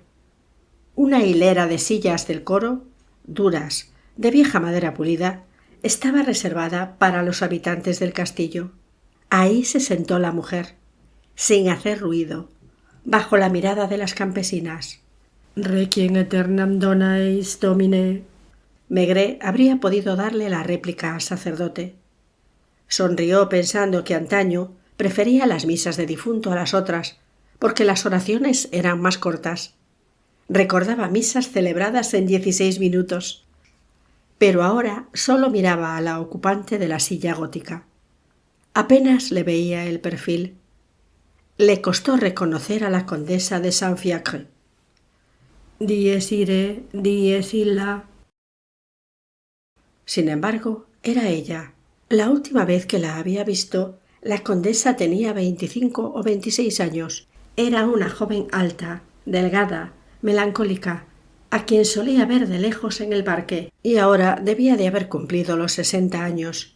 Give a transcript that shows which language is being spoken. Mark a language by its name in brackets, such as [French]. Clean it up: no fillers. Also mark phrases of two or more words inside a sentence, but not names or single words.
[Spanish] Una hilera de sillas del coro, duras, de vieja madera pulida, estaba reservada para los habitantes del castillo. Ahí se sentó la mujer, sin hacer ruido, bajo la mirada de las campesinas. [Latin] «Requiem aeternam dona eis, Domine». [Spanish] Maigret habría podido darle la réplica al sacerdote. Sonrió pensando que antaño prefería las misas de difunto a las otras, porque las oraciones eran más cortas. Recordaba misas celebradas en 16 minutos. Pero ahora solo miraba a la ocupante de la silla gótica. Apenas le veía el perfil. Le costó reconocer a la condesa de Saint-Fiacre. [Latin] «Dies irae, dies illa». [Spanish] Sin embargo, era ella. La última vez que la había visto, la condesa tenía 25 o 26 años. Era una joven alta, delgada, melancólica, a quien solía ver de lejos en el parque, y ahora debía de haber cumplido los 60 años.